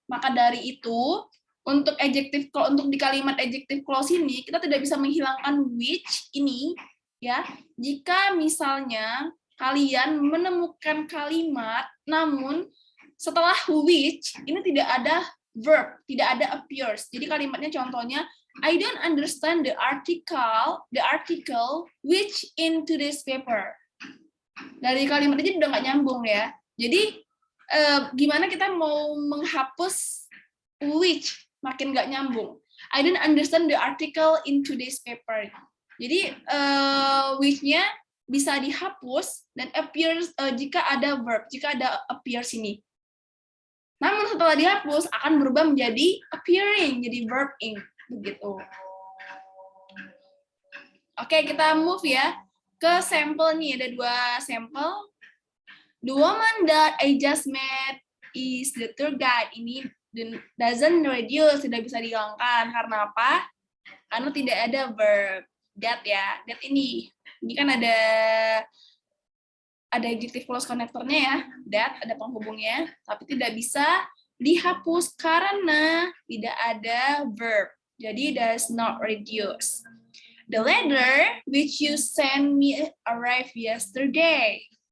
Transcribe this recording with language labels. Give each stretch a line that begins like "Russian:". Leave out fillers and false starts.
Indonesian: Maka dari itu, untuk di kalimat adjective clause ini kita tidak bisa menghilangkan which ini ya. Jika misalnya kalian menemukan kalimat namun setelah which ini tidak ada verb, tidak ada appears. Jadi kalimatnya contohnya
English: I don't understand the article which in today's paper.
Indonesian: Dari kalimat ini udah nggak nyambung ya. Jadi gimana kita mau menghapus which, makin nggak nyambung.
English: I don't understand the article in today's paper.
Indonesian: Jadi which-nya bisa dihapus dan appears jika ada verb, jika ada appears ini. Namun setelah dihapus akan berubah menjadi appearing, jadi verb ing begitu. Oke, kita move ya ke sampel nih, ada 2 sampel.
English: The woman that I just met is the tour guide.
Indonesian: Ini
English: doesn't reduce,
Indonesian: tidak bisa dihilangkan. Karena apa? Karena tidak ada verb that ya. That ini kan ada adjective clause connectornya ya. That ada penghubungnya, tapi tidak bisa dihapus karena tidak ada verb. Jadi
English: does not reduce. The letter which you sent me arrived yesterday.